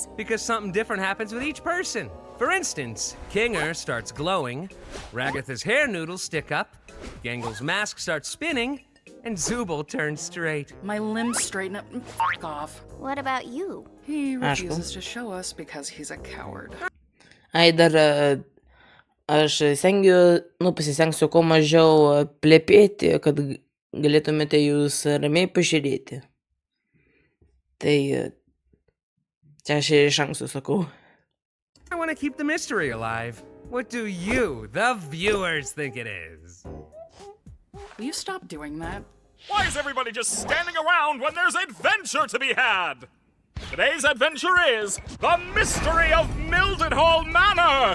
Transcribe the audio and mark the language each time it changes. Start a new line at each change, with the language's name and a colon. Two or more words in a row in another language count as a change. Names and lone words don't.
English: Because something different happens with each person. For instance, Kinger starts glowing, Ragatha's hair noodles stick up, Gangle's mask starts spinning, and Zubul turns straight. My limbs straighten up and f*** off. What about you? He refuses to show us because he's a coward.
Lithuanian: Dar aš pasistengsiu kuo mažiau plepėti, kad galėtumėte jūs ramiai pažiūrėti. Tai čia aš iš anksto sakau.
English: I want to keep the mystery alive. What do you, the viewers, think it is? Will you stop doing that? Why is everybody just standing around when there's adventure to be had? Today's adventure is the mystery of Mildenhall Manor!